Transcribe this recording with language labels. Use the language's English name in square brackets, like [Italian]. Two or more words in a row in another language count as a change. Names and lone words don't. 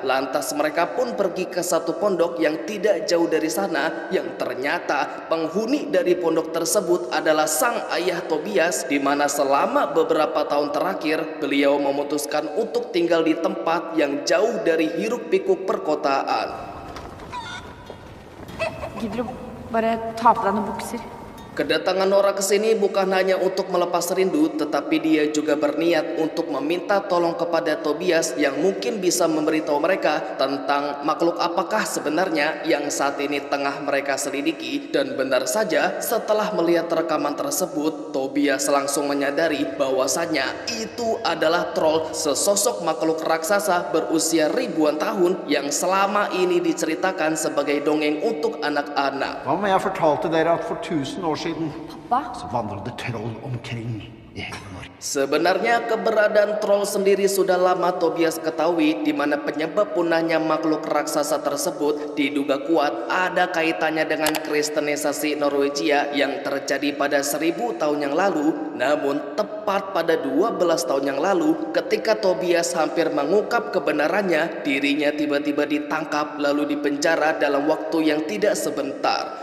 [Indonesian] Lantas mereka pun pergi ke satu pondok yang tidak jauh dari sana, yang ternyata penghuni dari pondok tersebut adalah sang ayah Tobias, di mana selama beberapa tahun terakhir beliau memutuskan untuk tinggal di tempat yang jauh dari hiruk-pikuk perkotaan. [Norwegian] Gidder du bare ta på deg noen bukser? [Indonesian] Kedatangan Nora ke sini bukan hanya untuk melepas rindu, tetapi dia juga berniat untuk meminta tolong kepada Tobias yang mungkin bisa memberitahu mereka tentang makhluk apakah sebenarnya yang saat ini tengah mereka selidiki. Dan benar saja, setelah melihat rekaman tersebut, Tobias langsung menyadari bahwasannya itu adalah troll, sesosok makhluk raksasa berusia ribuan tahun yang selama ini diceritakan sebagai dongeng untuk anak-anak. [Norwegian] Hva om jeg fortalte dere at for 1000 år siden Pappa? så vandret troll omkring i hele Norge? [Indonesian] Sebenarnya keberadaan troll sendiri sudah lama Tobias ketahui, di mana penyebab punahnya makhluk raksasa tersebut diduga kuat ada kaitannya dengan kristenisasi Norwegia yang terjadi pada 1000 tahun yang lalu. Namun tepat pada 12 tahun yang lalu, ketika Tobias hampir mengungkap kebenarannya, dirinya tiba-tiba ditangkap lalu dipenjara dalam waktu yang tidak sebentar.